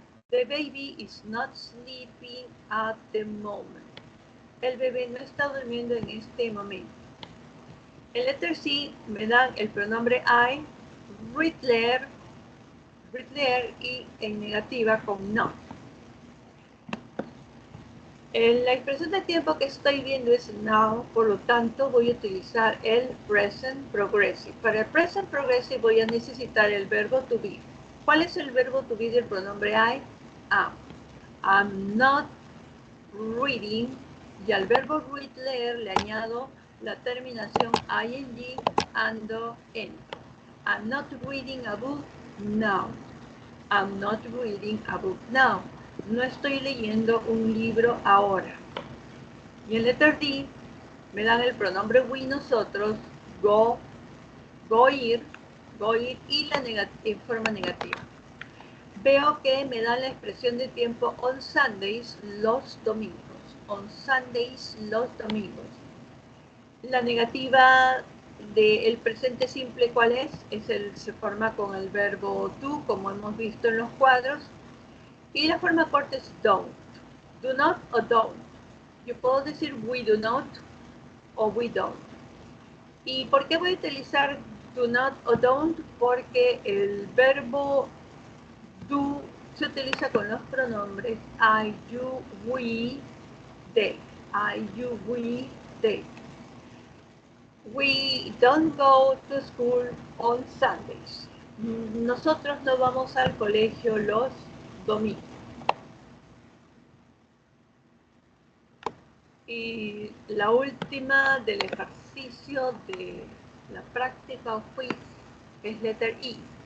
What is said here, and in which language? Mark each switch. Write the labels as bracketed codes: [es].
[en] The baby is not sleeping at the moment. [es] El bebé no está durmiendo en este momento. En letter C me dan el pronombre I, read, leer y en negativa con not. La expresión de tiempo que estoy viendo es now, por lo tanto voy a utilizar el present progressive. Para el present progressive voy a necesitar el verbo to be. ¿Cuál es el verbo to be del pronombre I? Am. [en] I'm not reading, [es] y al verbo read, leer, le añado la terminación ing, ando, en. [en] I'm not reading a book now. I'm not reading a book now. [es] No estoy leyendo un libro ahora. Y en letter D me dan el pronombre we, nosotros, go, ir y en forma negativa. Veo que me da la expresión de tiempo [en] on Sundays, [es] los domingos. [en] On Sundays, [es] los domingos. La negativa del presente simple, ¿cuál es? Se forma con el verbo do, como hemos visto en los cuadros. Y la forma corta es don't. Do not o don't. Yo puedo decir [en] we do not [es] o [en] we don't. [es] ¿Y por qué voy a utilizar do not o don't? Porque el verbo do se utiliza con los pronombres [en] I, you, we, they. I, you, we, they. We don't go to school on Sundays. [es] Nosotros no vamos al colegio los domingos. Y la última del ejercicio de la práctica o quiz es letter E.